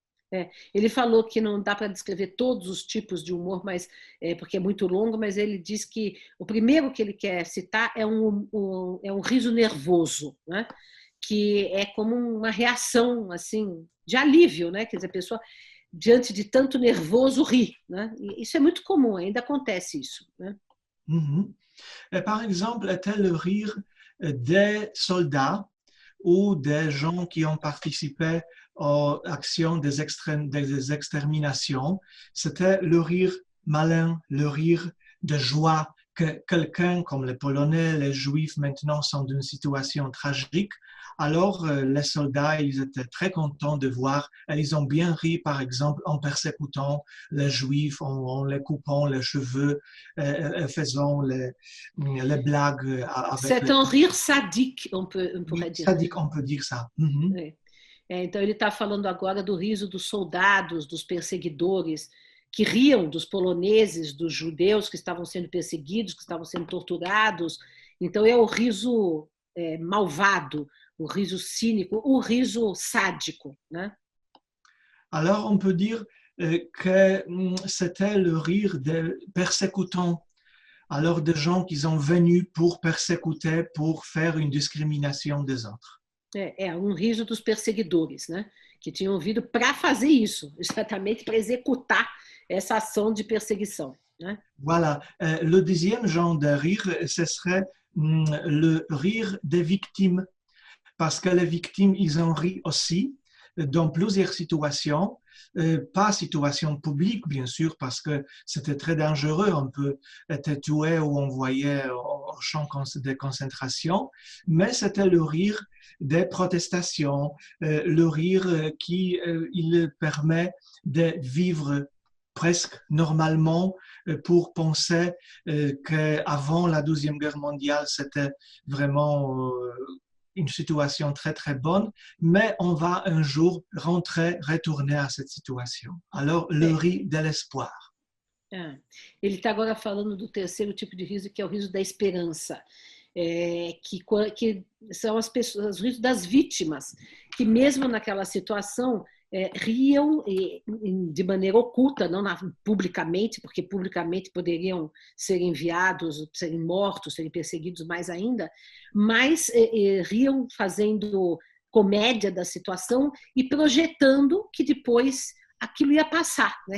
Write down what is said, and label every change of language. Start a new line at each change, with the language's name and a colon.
Portuguese: Ele falou que não dá para descrever todos os tipos de humor, mas porque é muito longo, mas ele diz que o primeiro que ele quer citar é um riso nervoso, né? Que é como uma reação assim de alívio, né? Quer dizer, a pessoa diante de tanto nervoso ri, né? E isso é muito comum, ainda acontece isso, né?
French: Par exemple, était le rire des soldats ou des gens qui ont participé aux actions des exterminations. C'était le rire malin, le rire de joie que quelqu'un comme les Polonais, les Juifs maintenant sont dans une situation tragique. Alors, les soldats, ils étaient très contents de voir, et ils ont bien ri, par exemple, en persécutant les Juifs, en les coupant les cheveux, faisant les blagues. C'est un rire sadique, on pourrait dire. Sadique, on peut dire ça. Então, ele está falando agora do riso dos soldados, dos perseguidores, que riam dos poloneses, dos judeus que estavam sendo perseguidos, que estavam sendo torturados. Então, é o riso malvado, o riso cínico, o riso sádico, né? Alors, on peut dire que c'était le rire des persécutants, alors des gens qui sont venus pour persécuter, pour faire une discrimination des autres. Um riso dos perseguidores, né? Que tinham vindo para fazer isso, exatamente para executar essa ação de perseguição, né? Voilà. Le deuxième genre de rire, ce serait le rire des victimes. Parce que les victimes, ils ont ri aussi dans plusieurs situations. pas situation publique, bien sûr, parce que c'était très dangereux. On peut être tué ou envoyé au champ de concentration, mais c'était le rire des protestations, le rire qui il permet de vivre presque normalement pour penser qu'avant la Deuxième Guerre mondiale, c'était vraiment une situation très très bonne, mais on va un jour retourner à cette situation. Alors, le rire de l'espoir.
Portuguese: Ele está agora falando do terceiro tipo de riso, que é o riso da esperança, que são as pessoas, os risos das vítimas, que mesmo naquela situação riam de maneira oculta, não publicamente, porque publicamente poderiam ser enviados, serem mortos, serem perseguidos mais ainda, mas riam fazendo comédia da situação e projetando que depois aquilo ia passar, né?